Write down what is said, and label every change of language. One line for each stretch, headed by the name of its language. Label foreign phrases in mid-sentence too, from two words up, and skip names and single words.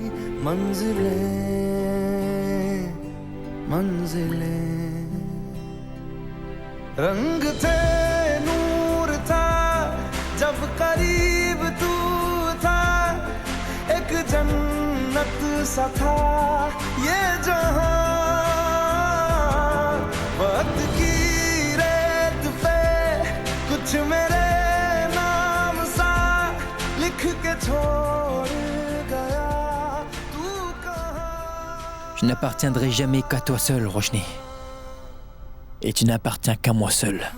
Hindi: मंजिलें रंग थे नूर था जब करीब तू था एक जन्नत सा था ये जहां वक्त की रेत पे कुछ मेरे नाम सा लिख के छोड़ गया तू कहां.
French: Je n'appartiendrai jamais qu'à toi seul, Roshni. Et tu n'appartiens qu'à moi seul.